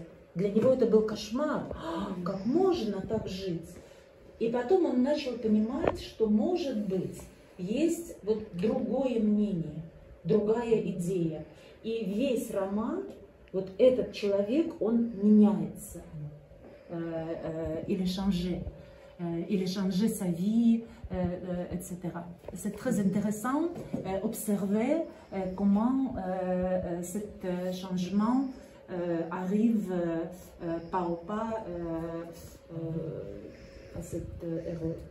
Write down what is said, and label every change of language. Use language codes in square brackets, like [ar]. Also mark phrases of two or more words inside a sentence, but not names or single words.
[ru] Для него это был кошмар. Как можно так жить? И потом он начал понимать, что, может быть, есть вот другое мнение, другая идея. И весь роман, вот этот человек, он меняется. [fr] il a changé sa vie, etc. C'est très intéressant d'observer comment ce changement arrive pas au pas à cet héros.